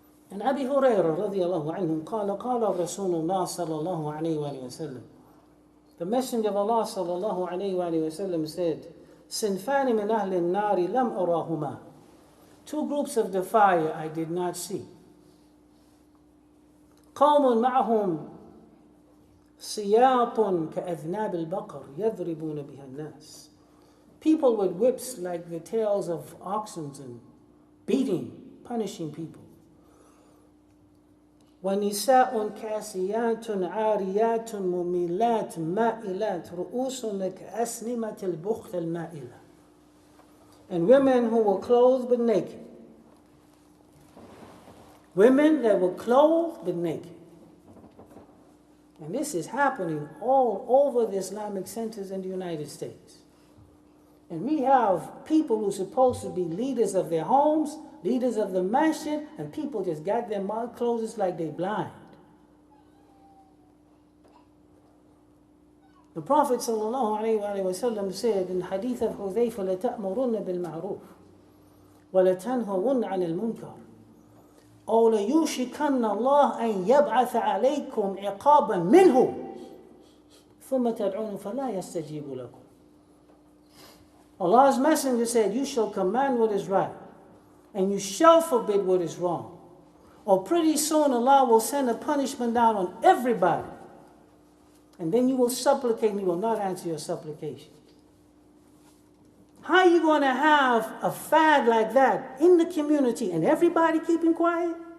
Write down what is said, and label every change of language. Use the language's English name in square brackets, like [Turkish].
[English] And Abi Hurairah radiallahu anhu قال Rasulullah sallallahu alayhi wa sallam. The Messenger of Allah sallallahu alayhi wa sallam said, [Arabic] Sinfani min ahli nari lam arahuma. [English] Two groups of the fire I did not see. [Arabic] قوم معهم سياط كأذناب البقر يضربون بها الناس. [English] People with whips like the tails of oxen and beating, punishing people. [Arabic] وَنِسَاءٌ كَاسِيَاتٌ عَارِيَاتٌ مُمِيلَاتٌ مَائِلَاتٌ رُؤُوسٌ كَأَسْنِمَةِ الْبُخْتِ الْمَائِلَةِ. [English] And women who were clothed but naked. Women that were clothed but naked. And this is happening all over the Islamic centers in the United States. And we have people who are supposed to be leaders of their homes, leaders of the masjid, and people just got their mouth closed. It's like they're blind. The Prophet ﷺ said in hadith of Hudhayfa, [Arabic] لَتَأْمُرُنَّ بِالْمَعْرُوفِ وَلَتَنْهَوُنَّ عَنِ الْمُنْكَرِ أو ليوشكن الله أن يبعث عليكم عقابا منه ثم تدعون فلا يستجيب لكم. [English] Allah's Messenger said, you shall command what is right and you shall forbid what is wrong. Or pretty soon Allah will send a punishment down on everybody. and then you will supplicate and he will not answer your supplication. How are you going to have a fad like that in the community and everybody keeping quiet?